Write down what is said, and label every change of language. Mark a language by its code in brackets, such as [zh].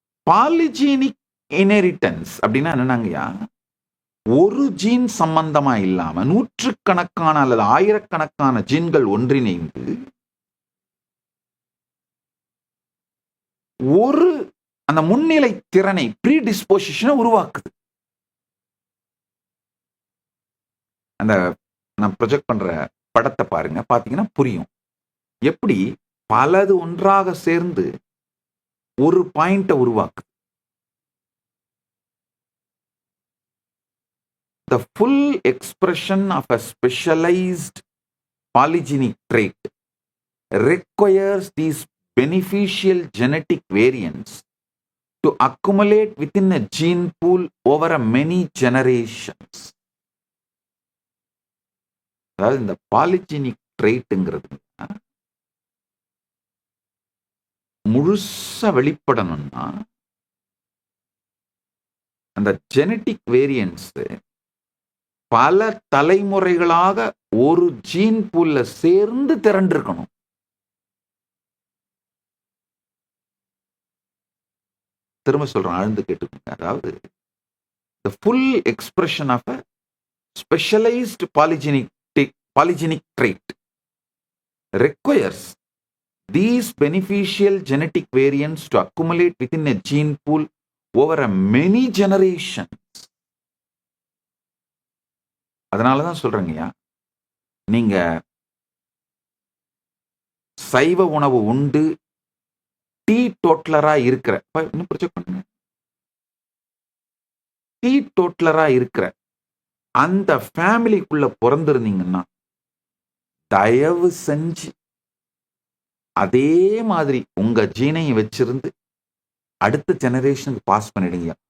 [ta] பாலிஜீனிக் inheritance அப்படின்னா என்னன்னாங்கய்யா, ஒரு gene சம்பந்தமா இல்லாம நூற்றுக்கணக்கான அல்லது ஆயிரக்கணக்கான ஜீன்கள் ஒன்றிணைந்து ஒரு அந்த முன்னிலை திறனை, ப்ரீடிஸ்போசிஷனை உருவாக்குது. அந்த நான் ப்ரொஜெக்ட் பண்ற படத்தை பாருங்க, பாத்தீங்கன்னா புரியும் எப்படி பலது ஒன்றாக சேர்ந்து ஒரு பாயிண்ட உருவாக்குது. [en] The full expression of a specialized polygenic trait requires these beneficial genetic variants to accumulate within a gene pool over a many generations. [ta] அதாவது இந்த பாலிஜெனிக் ட்ரெய்ட்ங்கிறது முழுசா வெளிப்படணும்னா அந்த ஜெனட்டிக் வேரியன்ட்ஸ் பல தலைமுறைகளாக ஒரு ஜீன் பூல்ல சேர்ந்து திரண்டிருக்கணும். திரும்ப சொல்றேன், ஆழ்ந்து கேட்டுக்கோங்க. [en] அதாவது the full expression of a specialized polygenic trait requires these beneficial genetic variants to accumulate within a gene pool over a many generations. [ta] அதனாலதான் சொல்றேங்கய்யா, நீங்க சைவ உணவு உண்டு டீ டோட்லரா இருக்கிற, இன்னும் ப்ரொஜெக்ட் பண்ணுங்க, டீ டோட்லரா இருக்கிற அந்த ஃபேமிலிக்குள்ள பிறந்திருந்தீங்கன்னா தயவு செஞ்சு அதே மாதிரி உங்க ஜீனையும் வச்சிருந்து அடுத்த ஜெனரேஷனுக்கு பாஸ் பண்ணிடுங்க.